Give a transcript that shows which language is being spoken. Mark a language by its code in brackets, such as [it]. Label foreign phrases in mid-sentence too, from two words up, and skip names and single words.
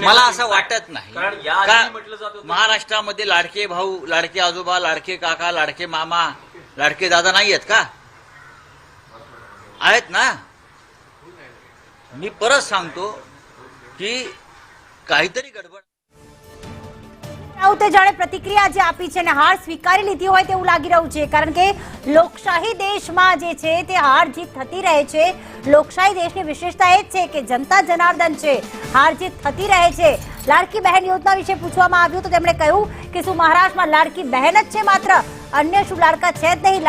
[mr] मला असं वाटत नाही, कारण या का आधी म्हटलं जात होतं महाराष्ट्रामध्ये लाडके भाऊ, लाडके आजोबा, लाडके काका, लाडके मामा, लाडके दादा नाही आहेत का? आहेत ना। मी परत सांगतो की काहीतरी गडबड। [gu] રાઉતે જાણે પ્રતિક્રિયા જે આપી છે ને હાર સ્વીકારી લીધી હોય તેવું લાગી રહ્યું છે, કારણ કે લોકશાહી દેશમાં જે છે તે હાર જીત થતી રહે છે। લોકશાહી દેશની વિશેષતા એ જ છે કે જનતા જનાર્દન છે, હાર જીત થતી રહે છે। લાડકી બહેન યોજના વિશે પૂછવામાં આવ્યું તો તેમણે કહ્યું કે શું મહારાષ્ટ્રમાં લાડકી બહેન જ છે માત્ર, अन्य શું લાડકા છે જ નહીં?